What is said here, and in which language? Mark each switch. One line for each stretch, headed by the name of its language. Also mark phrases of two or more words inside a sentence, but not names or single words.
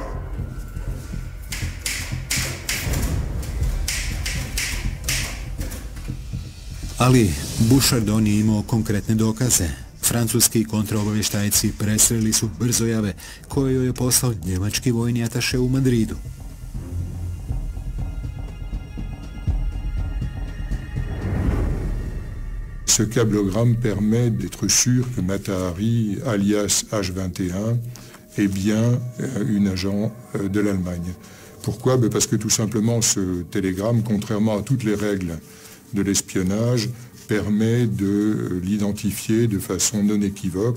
Croatian: Ali Bouchardon je imao konkretne dokaze. Francuski kontraobavještajci presreli su brzojave koje joj je poslao njemački vojni ataše u Madridu.
French: Ce câblogramme permet d'être sûr que Matu Hari, alias H21, est bien une agent de l'Allemagne. Pourquoi? Parce que tout simplement ce télégramme, contrairement à toutes les règles de l'espionnage, permet de l'identifier de façon non équivoque.